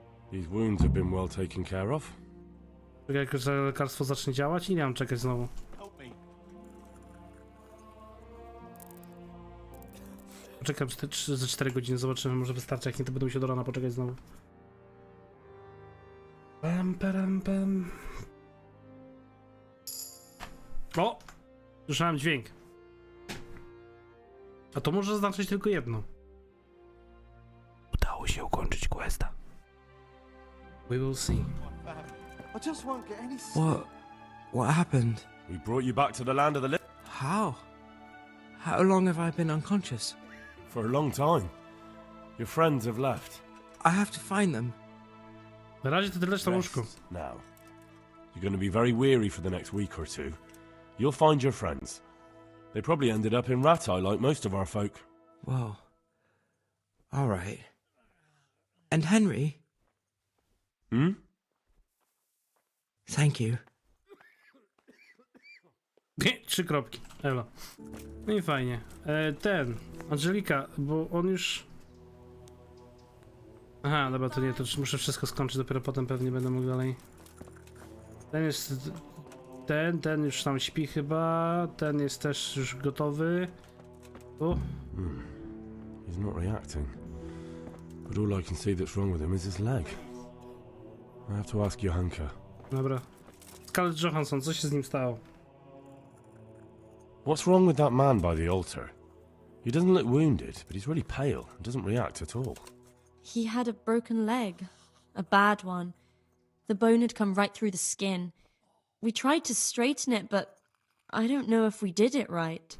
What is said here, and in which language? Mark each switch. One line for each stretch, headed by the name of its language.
English: These wounds have been well taken care of.
Polish: Jak lekarstwo zacznie działać i nie mam czekać znowu. Poczekam ze 4 godziny, zobaczymy, może wystarczy, jak nie to będę musiał do rana poczekać znowu. Pam, pam, pam. O! Słyszałem dźwięk. A to może znaczyć tylko jedno. Udało się ukończyć questa.
English: We will see. I just won't get any sleep. What happened? We brought you back to the land of the living. How? How long have I been unconscious? For a long time. Your friends have left. I have to find them.
Polish: Na razie to tyle na łóżku.
English: Now. You're going to be very weary for the next week or two. You'll find your friends. They probably ended up in Ratai like most of our folk. Well, all right. And Henry? Hmm? Thank you.
Polish: 3 kropki. Elo. No i fajnie. Angelika, bo on już... Aha, dobra, to nie, to muszę wszystko skończyć, dopiero potem pewnie będę mógł dalej. Ten jest... Ten już tam śpi chyba, ten jest też już gotowy.
English: He's not reacting. But all I can see that's wrong with him is his leg. I have to ask Johanka.
Polish: Dobra. Scarlett Johansson, co się z nim stało?
English: What's wrong with that man by the altar? He doesn't look wounded, but he's really pale and doesn't react at all. He had a broken leg. A bad one. The bone had come right through the skin. We tried to straighten it, but I don't know if we did it right.